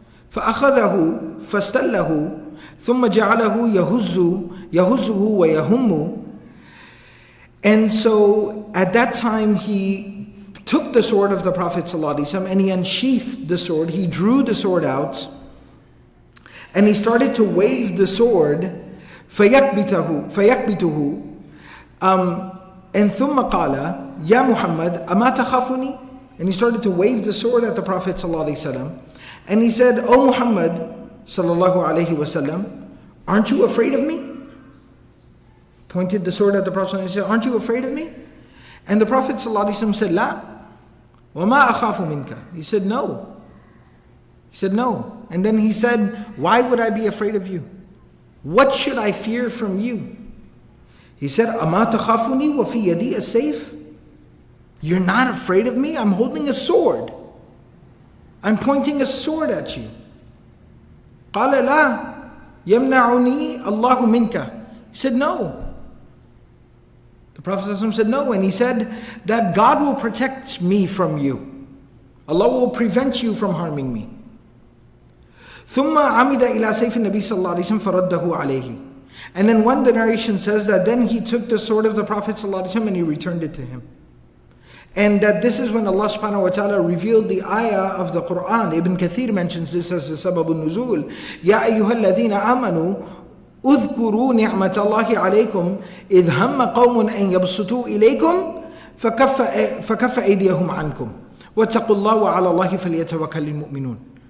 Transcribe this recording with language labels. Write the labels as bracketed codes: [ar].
[ar] فأخذه فاستله ثم جعله يهزه ويهمه. [en] And so at that time he took the sword of the Prophet ﷺ and he unsheathed the sword. He drew the sword out and he started to wave the sword. [ar] فيكبته and ثم قال يا محمد أما تخافني. [en] And he started to wave the sword at the Prophet ﷺ. And he said, "O Muhammad sallallahu alaihi wasallam, aren't you afraid of me?" Pointed the sword at the Prophet and said, "Aren't you afraid of me?" And the Prophet ﷺ said, "La, [ar] وما أخاف منك." [en] He said, "No." He said, "No." And then he said, "Why would I be afraid of you? What should I fear from you?" He said, [ar] "أما تخافني وفي يدي السيف." [en] You're not afraid of me? I'm holding a sword. I'm pointing a sword at you. [ar] قال لا يمنعني الله منك. [en] He said, "No." The Prophet ﷺ said, "No." And he said that God will protect me from you. Allah will prevent you from harming me. [ar] ثم عمد إلى سيف النبي صلى الله عليه وسلم فرده عليه. [en] And then one narration says that then he took the sword of the Prophet ﷺ and he returned it to him. And that this is when Allah subhanahu wa ta'ala revealed the ayah of the Quran. Ibn Kathir mentions this as the sabab al-nuzul. [ar] يَا أَيُّهَا الَّذِينَ آمَنُوا اذْكُرُوا نِعْمَةَ اللَّهِ عَلَيْكُمْ إِذْ هَمَّ قَوْمٌ أَن يَبْسُطُوا إِلَيْكُمْ فَكَفَّ أَيْدِيَهُمْ عَنْكُمْ وَاتَّقُوا اللَّهَ وَعَلَى اللَّهِ فَلْيَتَوَكَّلِ الْمُؤْمِنُونَ.